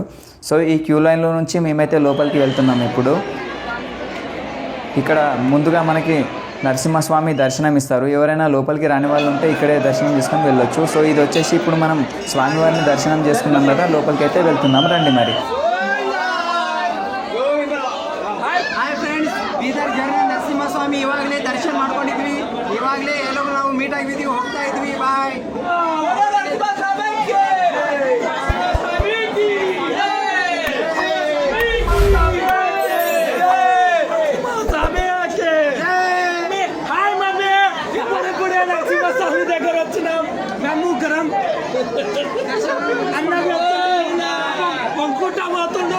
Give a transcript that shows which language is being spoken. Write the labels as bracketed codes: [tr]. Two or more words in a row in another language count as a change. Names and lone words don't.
[te] సో ఈ క్యూ లైన్లో నుంచి మేమైతే లోపలికి వెళ్తున్నాం. ఇప్పుడు ఇక్కడ ముందుగా మనకి నరసింహస్వామి దర్శనం ఇస్తారు. ఎవరైనా లోపలికి రాని వాళ్ళు ఉంటే ఇక్కడే దర్శనం చేసుకొని వెళ్ళొచ్చు. సో ఇది వచ్చేసి ఇప్పుడు మనం స్వామివారిని దర్శనం చేసుకున్నాం కదా, లోపలికి అయితే వెళ్తున్నాం. రండి మరి. [kn] ನರಸಿಂಹಸ್ವಾಮಿ ಇವಾಗಲೇ ದರ್ಶನ ಮಾಡ್ಕೊಂಡಿದ್ವಿ. ಇವಾಗಲೇ ಎಲ್ಲೋ ನಾವು ಮೀಟ್ ಆಗಿದ್ವಿ, ಹೋಗ್ತಾ ಇದ್ವಿ. ಬಾಯ್. దగ్గర వచ్చినాం మేము గరం వంకుట పోతుండు.